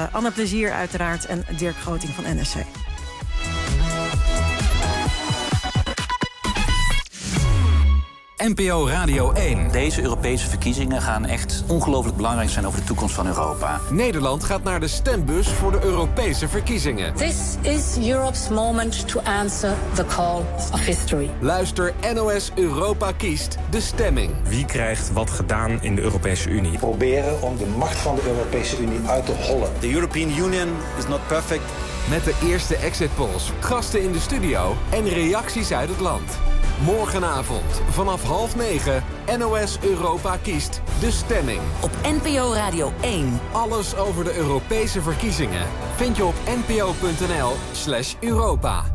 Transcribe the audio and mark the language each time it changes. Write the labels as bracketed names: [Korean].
[Dutch] Anne Plezier uiteraard en Dirk Groting van NSC. NPO Radio 1. Deze Europese verkiezingen gaan echt ongelooflijk belangrijk zijn over de toekomst van Europa. Nederland gaat naar de stembus voor de Europese verkiezingen. [English] This is Europe's moment to answer the call of history. [Dutch] Luister NOS Europa kiest de stemming. Wie krijgt wat gedaan in de Europese Unie? Proberen om de macht van de Europese Unie uit te hollen. [English] The European Union is not perfect. [Dutch] Met de eerste exit polls, gasten in de studio en reacties uit het land. Morgenavond vanaf 8:30 NOS Europa kiest de stemming. Op NPO Radio 1. Alles over de Europese verkiezingen vind je op npo.nl/Europa.